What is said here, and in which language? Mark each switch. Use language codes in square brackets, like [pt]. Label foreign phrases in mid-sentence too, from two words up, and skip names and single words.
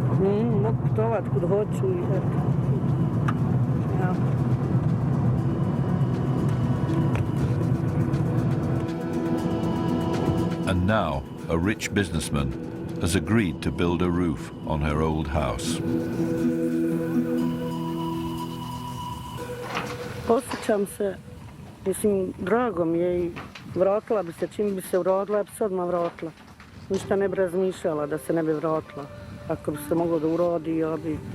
[en] And now, a rich businessman has agreed to build a roof on her old house. [hr] Osjećam se, drago mi je i vratila bi se, čim bi se urodila, ja bi se odmah vratila. Ništa ne bi razmišljala da se ne bi vratila. Ako bi se moglo da urodi, ja bi...